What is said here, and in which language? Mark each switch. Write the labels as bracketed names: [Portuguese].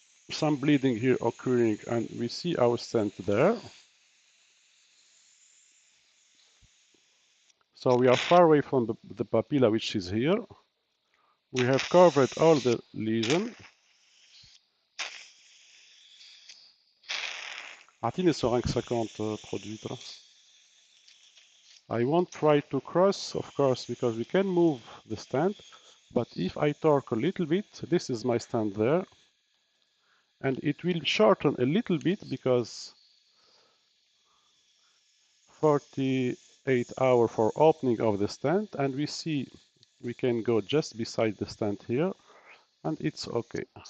[English] Some bleeding here occurring, and we see our stent there. So we are far away from the papilla, which is here. We have covered all the lesion. [Arabic] أعطيني سرنج 50 produit. [English] I won't try to cross, of course, because we can move the stand. But if I torque a little bit, this is my stand there. And it will shorten a little bit because 48 hours for opening of the stent, and we see we can go just beside the stent here, and it's okay.